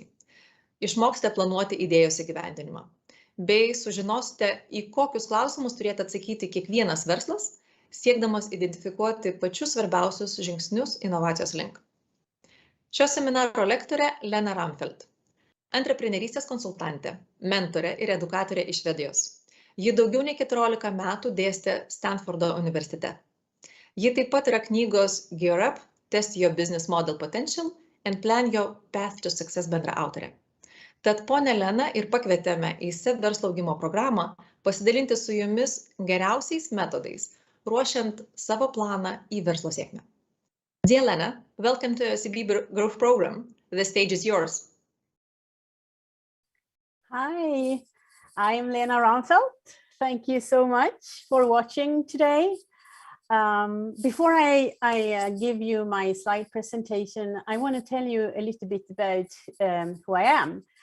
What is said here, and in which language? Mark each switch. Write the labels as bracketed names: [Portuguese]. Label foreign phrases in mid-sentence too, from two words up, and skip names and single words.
[Lithuanian] Išmoksite planuoti idėjos įgyvendinimą, bei sužinosite, į kokius klausimus turėtų atsakyti kiekvienas verslas, siekdamas identifikuoti pačius svarbiausius žingsnius inovacijos link. Šio seminaro lektorė Lena Ramfelt, antreprenerystės konsultantė, mentorė ir edukatorė iš Švedijos. Ji daugiau nei 14 metų dėstė Stanfordo universitete. Ji taip pat yra knygos Gear Up, Test Your Business Model Potential and Plan Your Path to Success bendra autorė. Tad ponę Leną ir pakvietėme į verslo augimo programą pasidalinti su jumis geriausiais metodais, ruošiant savo planą į verslo sėkmę. [English] Dear Lena, welcome to SEB Growth Program. The stage is yours. Hi, I'm Lena Ramfelt. Thank you so much for watching today. Before I give you my slide presentation, I want to tell you a little bit about who I am.